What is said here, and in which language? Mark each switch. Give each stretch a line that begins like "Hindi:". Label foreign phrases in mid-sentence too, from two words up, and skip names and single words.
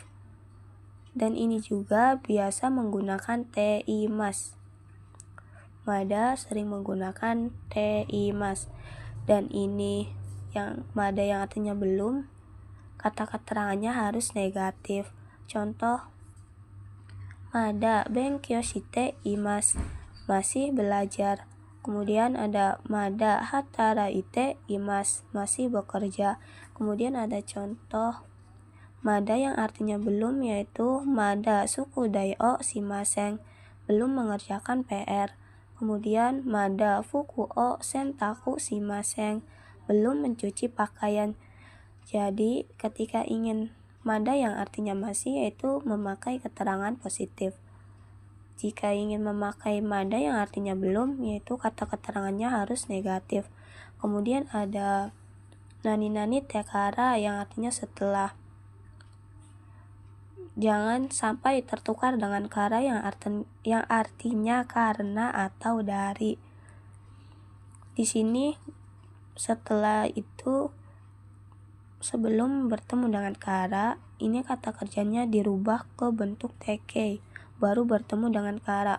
Indonesian: Dan ini juga biasa menggunakan
Japanese: ています.
Indonesian: Mada sering menggunakan
Japanese: ています.
Indonesian: Dan ini yang mada yang artinya belum, kata keterangannya harus negatif. Contoh,
Japanese: まだ勉強しています,
Indonesian: masih belajar. Kemudian ada
Japanese: まだ働いています,
Indonesian: masih bekerja. Kemudian ada contoh mada yang artinya belum, yaitu
Japanese: まだ宿題をしません,
Indonesian: belum mengerjakan PR.
Japanese: Kemudian まだ服を洗濯しません,
Indonesian: belum mencuci pakaian. Jadi ketika ingin mada yang artinya masih, yaitu memakai keterangan positif. Jika ingin memakai mada yang artinya belum, yaitu kata keterangannya harus negatif. Kemudian ada
Japanese: なになにてから
Indonesian: yang artinya setelah. Jangan sampai tertukar dengan kara yang artinya karena atau dari. Di sini setelah itu sebelum bertemu dengan kara, ini kata kerjanya dirubah ke bentuk tk, baru bertemu dengan kara.